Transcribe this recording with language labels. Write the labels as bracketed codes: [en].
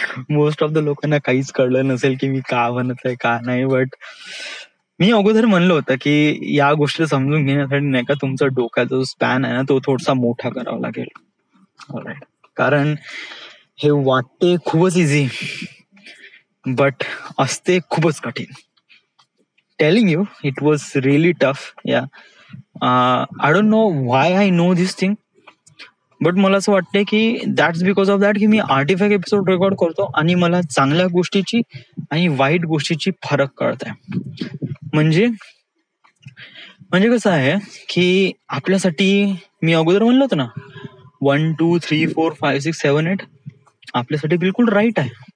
[mr] Most of the लोकांना काहीच कळलं नसेल की मी का म्हणत आहे का नाही, बट मी अगोदर म्हणलं होतं की या गोष्टी समजून घेण्यासाठी नाही का तुमचा डोक्याचा जो स्पॅन आहे ना तो थोडासा मोठा करावा लागेल. ऑलराईट, कारण हे वाटते खूपच इझी बट असते खूपच कठीण. [en] Telling you, it was really tough. [mr] या, [en] I don't know why I know this thing, [mr] but मला असं वाटतंय की [en] that's because of that [mr] की मी आर्टिफॅक्ट एपिसोड रेकॉर्ड करतो आणि मला चांगल्या गोष्टीची आणि वाईट गोष्टीची फरक कळत आहे. म्हणजे कसं आहे की आपल्यासाठी, मी अगोदर म्हणलं होतं ना 1 2 3 4 5 6 7 8 आपल्यासाठी बिलकुल राईट आहे.